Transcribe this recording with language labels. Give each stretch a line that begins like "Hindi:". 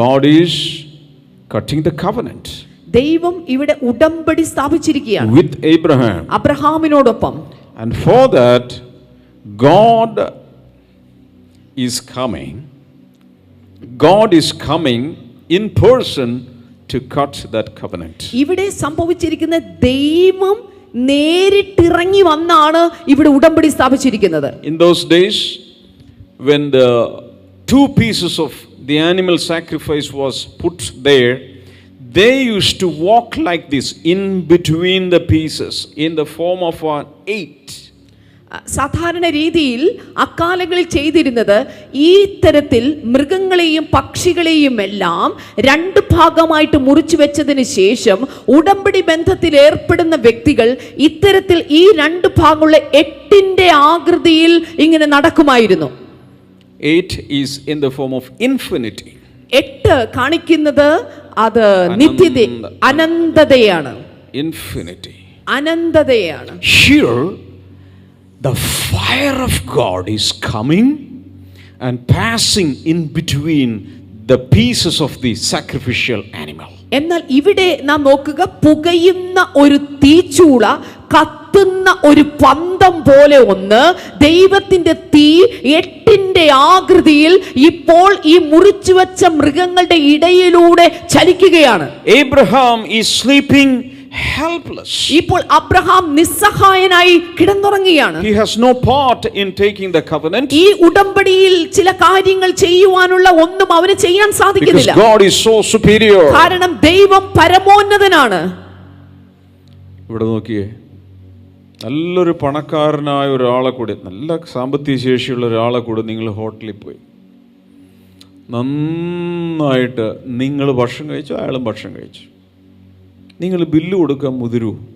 English: God is cutting the covenant.
Malayalam: ദൈവം ഇവിടെ ഉടമ്പടി സ്ഥാപിച്ചിരിക്കുകയാണ്
English: with Abraham.
Malayalam: അബ്രഹാമിനോടൊപ്പം.
English: And for that, God is coming. God is coming in person to cut that covenant.
Malayalam: ഇവിടെ സംഭവിച്ചിരിക്കുന്ന ദൈവം നേരിട്ടിറങ്ങി വന്നാണ് ഇവിടെ ഉടമ്പടി സ്ഥാപിച്ചിരിക്കുന്നത്.
English: In those days, when the two pieces of the animal sacrifice was put there, they used to walk like this in between the pieces in the form of an 8.
Malayalam: സാധാരണ രീതിയിൽ അക്കാലങ്ങളിൽ ചെയ്തിരുന്നത് ഈ തരത്തിൽ മൃഗങ്ങളെയും പക്ഷികളെയും എല്ലാം രണ്ട് ഭാഗമായിട്ട് മുറിച്ചു വെച്ചതിന് ശേഷം ഉടമ്പടി ബന്ധത്തിൽ ഏർപ്പെടുന്ന വ്യക്തികൾ ഇത്തരത്തിൽ ഈ രണ്ട് ഭാഗമുള്ള 8ന്റെ ആകൃതിയിൽ ഇങ്ങനെ നടക്കുമായിരുന്നു.
English: 8 is in the form of infinity.
Malayalam: 8 കാണിക്കുന്നത് അത് നിത്യത, അനന്തതയാണ്.
English: Infinity.
Malayalam: അനന്തതയാണ്.
English: Here, the fire of God is coming and passing in between the pieces of the sacrificial animal.
Malayalam: എന്നാൽ ഇവിടെ നാം നോക്കുക, പുകയുന്ന ഒരു തീച്ചൂള, കത്തുന്ന ഒരു പന്തം പോലെ ഒന്ന്, ദൈവത്തിന്റെ തീ 8ന്റെ ആകൃതിയിൽ ഇപ്പോൾ ഈ മുറിച്ചു വെച്ച മൃഗങ്ങളുടെ ഇടയിലൂടെ ചലിക്കുകയാണ്.
English: Abraham is sleeping helpless.
Malayalam: ഇപ്പോൾ Abraham നിസ്സഹായനായി കിടന്നുറങ്ങുകയാണ്.
English: He has no part in taking the covenant.
Malayalam: ഈ ഉടമ്പടിയിൽ ചില കാര്യങ്ങൾ ചെയ്യുവാനുള്ള ഒന്നും അവന് ചെയ്യാൻ സാധിക്കുന്നില്ല.
English: Because God is so superior.
Malayalam: കാരണം ദൈവം പരമോന്നതനാണ്. ഇവിടെ നോക്കിയേ, നല്ലൊരു പണക്കാരനായ ഒരാളെ കൂടി, നല്ല സാമ്പത്തിക ശേഷിയുള്ള ഒരാളെ കൂടി നിങ്ങൾ ഹോട്ടലിൽ പോയി, നന്നായിട്ട് നിങ്ങൾ ഭക്ഷണം കഴിച്ചു, അയാളും ഭക്ഷണം കഴിച്ചു, നിങ്ങൾ ബില്ല് കൊടുക്കാൻ മുതിരൂ?